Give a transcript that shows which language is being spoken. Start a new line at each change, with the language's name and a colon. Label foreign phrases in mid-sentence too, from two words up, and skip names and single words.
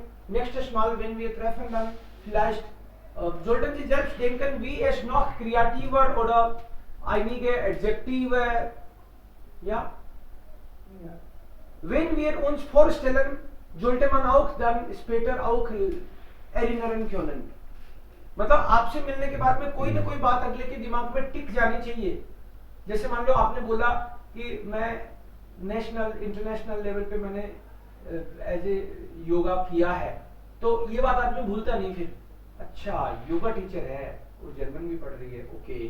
German: Nächstes Mal, wenn wir treffen, dann vielleicht sollten Sie selbst denken, wie es noch kreativer oder einige Adjektive, ja. Wenn wir uns vorstellen, sollte man auch dann später auch erinnern können.
Hindi: मतलब आपसे मिलने के बाद में कोई ना कोई बात अगले के दिमाग में टिक जानी चाहिए. जैसे मान लो आपने बोला कि मैं
English: national international level
Hindi: पे मैंने
English: as a yoga
Hindi: किया है, तो ये बात आदमी भूलता नहीं फिर. अच्छा
English: yoga teacher
Hindi: है, वो जर्मन भी पढ़ रही है, ओके.